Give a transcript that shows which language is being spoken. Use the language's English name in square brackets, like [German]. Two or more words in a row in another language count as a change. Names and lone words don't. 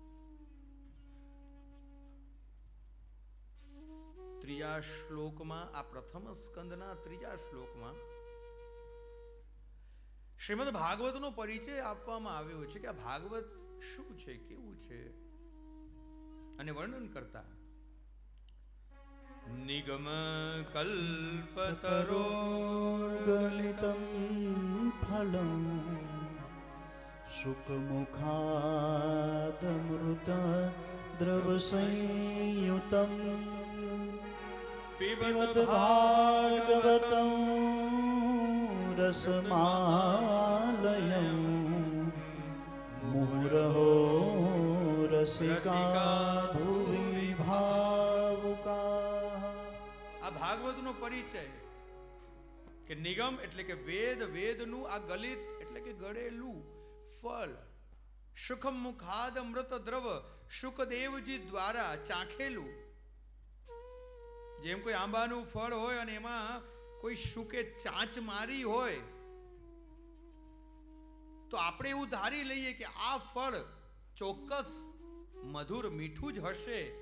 [Gujarati] ત્રીજા શ્લોકમાં, આ પ્રથમ સ્કંદના ત્રીજા શ્લોકમાં શ્રીમદ ભાગવતનો પરિચય આપવામાં આવ્યો છે કે આ ભાગવત શું છે, કેવું છે, અને વર્ણન કરતા [Sanskrit] નિગમ કલ્પતરોર્ગલિતમ ફલમ શુકમુખાદમૃત द्रव संयुतम् पिबत भागवतं रसमालयम् मुहुरहो रसिका भुवि भावुकाः। [Gujarati] આ ભાગવતનો પરિચય કે નિગમ એટલે કે વેદ, વેદનું આ ગલિત એટલે કે ગળેલું ફળ, [Sanskrit] સુખમ મુખાદ અમૃત દ્રવ, [Gujarati] શુકદેવજી દ્વારા ચાખેલું. જેમ કોઈ આંબાનું ફળ હોય અને એમાં કોઈ શુકે ચાંચ મારી હોય તો આપણે એવું ધારી લઈએ કે આ ફળ ચોક્કસ મધુર મીઠું જ હશે.